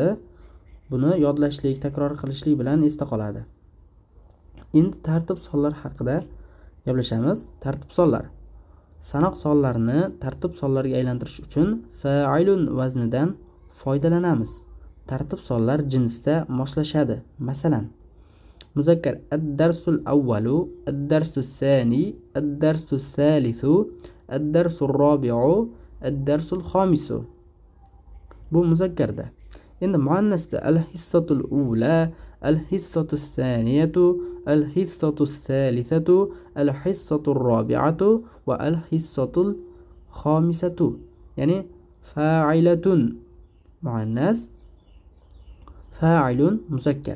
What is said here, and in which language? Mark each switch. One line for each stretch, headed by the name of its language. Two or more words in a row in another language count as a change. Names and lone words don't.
Uzbek: Buni yodlashlik, takror qilishlik bilan esda qoladi. Endi tartib sonlar haqida gaplashamiz. Tartib sonlar. Sanoq sonlarini tartib sonlariga aylantirish uchun fa'ilun vaznidan foydalanamiz. Tartib sonlar jinsda moslashadi. Masalan,
Arabic: مذكر الدرس الأول، الدرس الثاني، الدرس الثالث، الدرس الرابع، الدرس الخامس.
Uzbek: Bu muzakkarda. Endi muannasda
Arabic: الحصة الأولى، الحصة الثانية، الحصة الثالثة، الحصة الرابعة والحصة الخامسة.
Uzbek: Ya'ni fa'ilatun muannas, fa'ilun muzakkar.